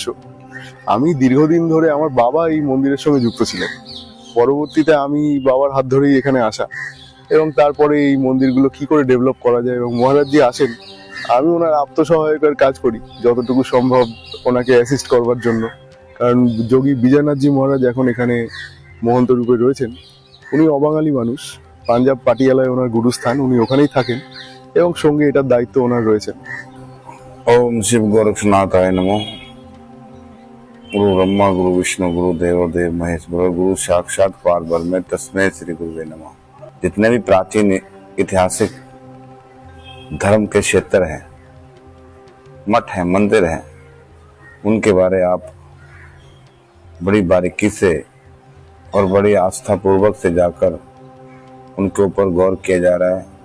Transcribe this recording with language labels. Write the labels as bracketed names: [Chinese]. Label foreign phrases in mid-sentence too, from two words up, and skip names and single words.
[Bangla] আমি দীর্ঘদিন ধরে, আমার বাবা এই মন্দিরের সঙ্গে যুক্ত ছিলেন, পরবর্তীতে আমি বাবার হাত ধরেই এখানে আসা, এবং তারপরে এই মন্দিরগুলো কি করে ডেভেলপ করা যায়, এবং মহারাজজি আসেন, আমি ওনার আত্মসহায়কের কাজ করি যতটুকু সম্ভব ওনাকে অ্যাসিস্ট করবার জন্য। কারণ যোগী বিজয়নাথজি মহারাজ এখন এখানে মহন্ত রূপে রয়েছেন। উনি অবাঙালি মানুষ, পাঞ্জাব পাটিয়ালায় ওনার গুরুস্থান, উনি ওখানেই থাকেন এবং সঙ্গে এটার দায়িত্ব ওনার রয়েছে। [Sanskrit] ओम शिव गोरक्षनाथाय नमो। गुरु ब्रह्मा गुरु विष्णु गुरु देव देव महेश्वर गुरु साक्षात पारब्रह्म तस्मै श्री गुरुवे नमः। [Hindi] जितने भी प्राचीन ऐतिहासिक धर्म के क्षेत्र हैं, मठ हैं, मंदिर हैं, उनके बारे आप बड़ी बारीकी से और बड़ी आस्था पूर्वक से जाकर उनके ऊपर गौर किया जा रहा है।